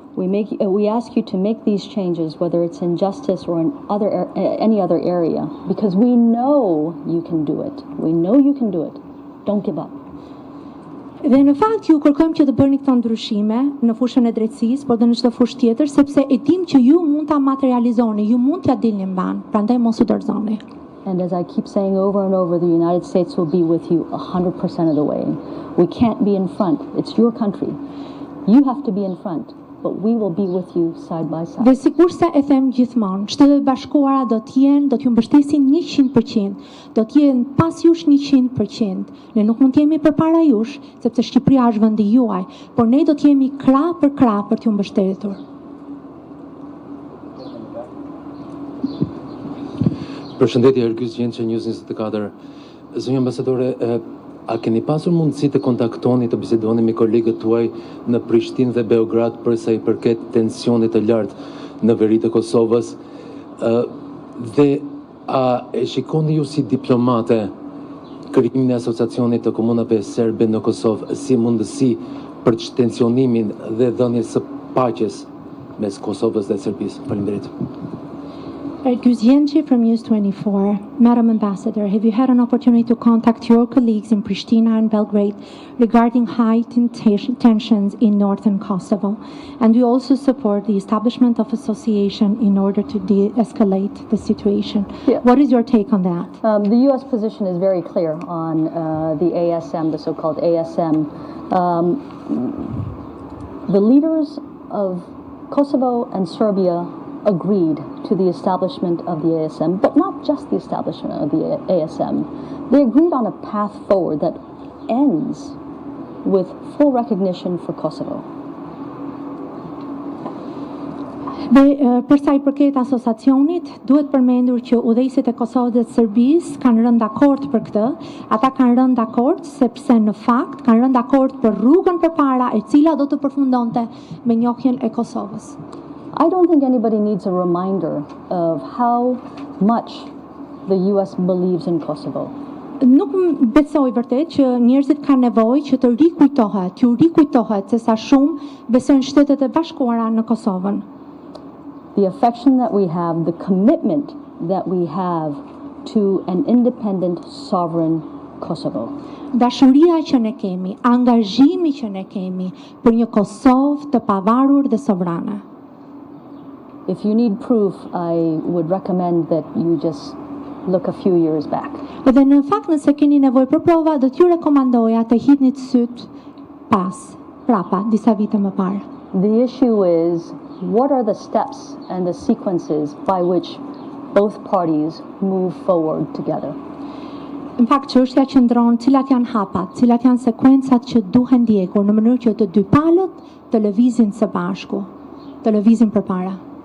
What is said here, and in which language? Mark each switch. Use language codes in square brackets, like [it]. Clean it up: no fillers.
[en] We ask you to make these changes, whether it's in justice or in any other area, because we know you can do it. We know you can do it. Don't give up. [sq] Dhe në fakt ju kërkojmë që të bëni këto ndryshime në fushën e drejtësisë, por edhe në çdo fushë tjetër, sepse e dim që ju mund ta materializoni, ju mund t'ia dilni mban, prandaj mos u dorëzoni. [en] And as I keep saying over and over, the United States will be with you 100% of the way. We can't be in front. It's your country. You have to be in front, but we will be with you side by side. [sq] Dhe sikurse e them gjithmonë, Shtetet e Bashkuara do t'ju mbështesin 100%, do t'jenë pas jush 100%. Ne nuk mund t'jemi përpara jush, sepse Shqipëria është vendi juaj, por ne do t'jemi krah për t'ju mbështetur. Përshëndetje, Ergjys Gjend që News 24. Zonja ambasadore, a keni pasur mundësi të kontaktoni, të bisedoni me kolegët tuaj në Prishtinë dhe Beograd për sa i përket tensionit të lartë në veri të Kosovës? Dhe a e shikoni ju si diplomate krijimin e asociacionit të komunave serbe në Kosovë si mundësi për tensionimin dhe dhënien së paqes mes Kosovës dhe Serbisë? Faleminderit. [en] Ergjys Gjend from News 24. Madam Ambassador, have you had an opportunity to contact your colleagues in Pristina and Belgrade regarding heightened tensions in northern Kosovo? And we also support the establishment of association in order to de-escalate the situation. Yeah. What is your take on that? The U.S. position is very clear on the ASM, the so-called ASM. The leaders of Kosovo and Serbia agreed to the establishment of the ASM, but not just the establishment of the ASM. They agreed on a path forward that ends with full recognition for Kosovo. [sq] Dhe për sa I përket asociacionit, duhet përmendur që udhëheqësit e Kosovës dhe të Serbisë kanë rënë dakord për këtë. Ata kanë rënë dakord sepse në fakt kanë rënë dakord për rrugën përpara e cila do të përfundonte me njohjen e Kosovës. [en] I don't think anybody needs a reminder of how much the U.S. believes in Kosovo. [sq] Nuk besoj vërtet që njerëzit kanë nevojë që të rikujtohet se sa shumë besojnë Shtetet e Bashkuara në Kosovën. [en] The affection that we have, the commitment that we have to an independent, sovereign Kosovo. [sq] Dashuria që ne kemi, angazhimi që ne kemi për një Kosovë të pavarur dhe sovrane. [en] If you need proof, I would recommend that you just look a few years back. [sq] Dhe në fakt nëse keni nevojë për prova, do t'ju rekomandoja të hidhni syt prapa, disa vite më parë. [en] The issue is, what are the steps and the sequences by which both parties move forward together? [sq] Në fakt çështja qëndron cilat janë hapat, cilat janë sekuencat që duhen ndjekur në mënyrë që të dy palët të lëvizin së bashku, të lëvizin përpara.